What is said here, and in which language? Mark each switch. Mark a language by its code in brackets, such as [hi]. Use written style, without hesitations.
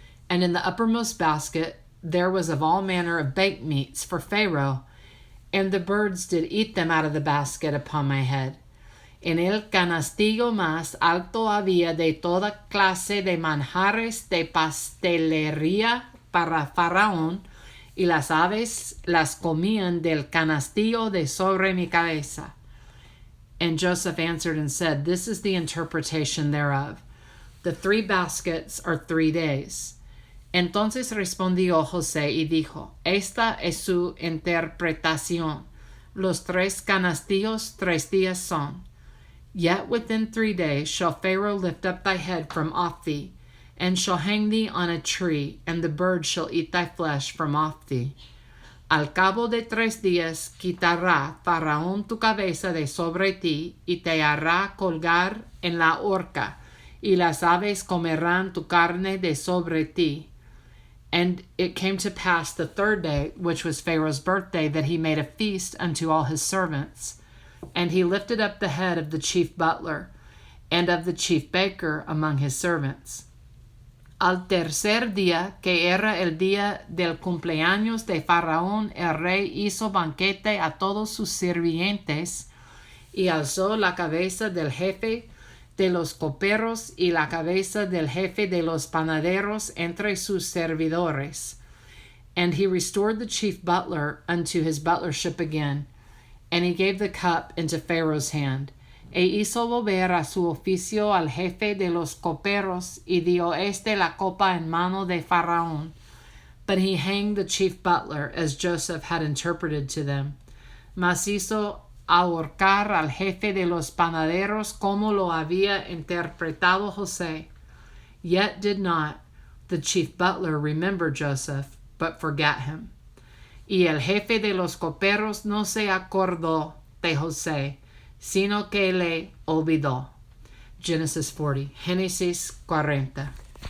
[en] And in the uppermost basket there was of all manner of baked meats for Pharaoh, and the birds did eat them out of the basket upon my head. [es] En el canastillo más alto había de toda clase de manjares de pastelería para Faraón, y las aves las comían del canastillo de sobre mi cabeza. [en] And Joseph answered and said, This is the interpretation thereof. The 3 baskets are 3 days. [es] Entonces respondió José y dijo, Esta es su interpretación. Los 3 canastillos 3 días son. [en] Yet within 3 days shall Pharaoh lift up thy head from off thee, and shall hang thee on a tree, and the birds shall eat thy flesh from off thee. [es] Al cabo de 3 días quitará Faraón tu cabeza de sobre ti, y te hará colgar en la horca, y las aves comerán tu carne de sobre ti. [en] And it came to pass the 3rd day, which was Pharaoh's birthday, that he made a feast unto all his servants. And he lifted up the head of the chief butler, and of the chief baker among his servants. [es] Al tercer día, que era el día del cumpleaños de Faraón, el rey hizo banquete a todos sus sirvientes, y alzó la cabeza del jefe de los coperos y la cabeza del jefe de los panaderos entre sus servidores. [en] And he restored the chief butler unto his butlership again, and he gave the cup into Pharaoh's hand. [es] E hizo volver a su oficio al jefe de los coperos, y dio la copa en mano de Faraón. [en] But he hanged the chief butler, as Joseph had interpreted to them. [es] Mas hizo ahorcar al jefe de los panaderos, como lo había interpretado José. [en] Yet did not the chief butler remember Joseph, but forgot him. [es] Y el jefe de los coperos no se acordó de José, sino que le olvidó. Génesis 40.